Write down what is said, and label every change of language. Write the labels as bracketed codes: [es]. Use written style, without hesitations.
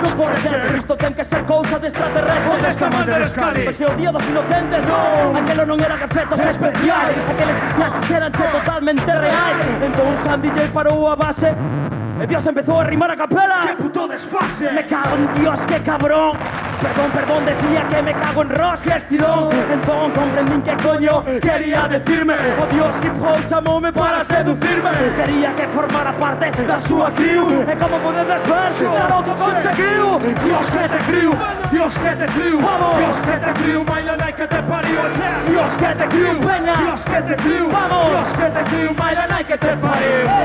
[gl] Non pode ser, isto ten que ser cousa de extraterrestres. Onde está Mander Scully? Ese o día dos inocentes, non. Aquelo non eran efectos especiais. Aqueles sketches eran totalmente reais. Entón Sam DJ parou a base e Dios empezou a rimar a capela. [es] ¡Qué puto desfase! Me cago en Dios, qué cabrón. Perdón, decía que me cago en Ross, que estirón. [gl] Entón comprendín que coño quería decirme. Oh Dios, hip hop chamoume para seducirme. Quería que formara parte da súa crew. E como podedes ver, claro que conseguiu. [es] Dios que te crew, Dios que te crew. Vamos, Dios que te crew, Mailanai que te pariu. Dios que te crew, peña, Dios que te crew. Vamos, Dios que te crew, Mailanai que te pariu.